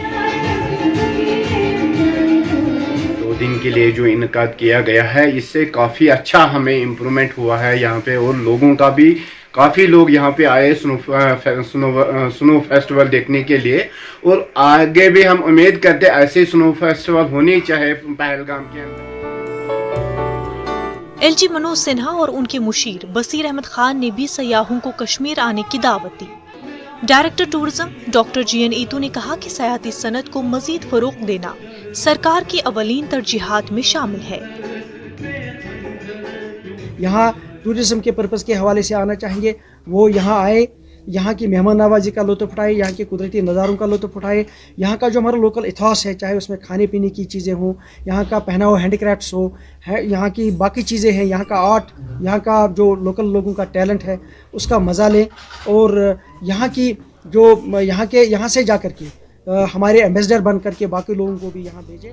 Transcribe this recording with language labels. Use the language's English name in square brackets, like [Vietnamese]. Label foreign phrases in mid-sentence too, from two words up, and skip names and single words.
[Urdu] 2 دن کے لیے جو انعقاد کیا گیا ہے، اس سے کافی اچھا ہمیں امپرومنٹ ہوا ہے یہاں پہ، اور لوگوں کا بھی کافی لوگ یہاں پہ آئے [English] snow festival [Urdu] دیکھنے کے لیے، اور آگے بھی ہم امید کرتے ایسے [English] snow festival [Urdu] ہونے چاہے پہلگام کے اندر۔ ایل جی منوج سنہا اور ان کے مشیر بصیر احمد خان نے بھی سیاحوں کو کشمیر آنے کی دعوت دی۔ [English] director tourism [Urdu] ڈاکٹر جی این ایتو نے کہا کہ سیاحتی صنعت کو مزید فروغ دینا سرکار کی اولین ترجیحات میں شامل ہے۔ یہاں ٹورزم کے پرپز کے حوالے سے آنا چاہیں گے، وہ یہاں آئے، یہاں کی مہمان نوازی کا لطف اٹھائے، یہاں کے قدرتی نظاروں کا لطف اٹھائے، یہاں کا جو ہمارا لوکل اتھاس ہے، چاہے اس میں کھانے پینے کی چیزیں ہوں، یہاں کا پہناوا ہینڈی کرافٹس ہو، یہاں کی باقی چیزیں ہیں، یہاں کا آرٹ، یہاں کا جو لوکل لوگوں کا ٹیلنٹ ہے اس کا مزہ لیں، اور یہاں کی جو یہاں سے جا کر کے ہمارے ایمبیسڈر بن کر کے باقی لوگوں کو بھی یہاں بھیجیں۔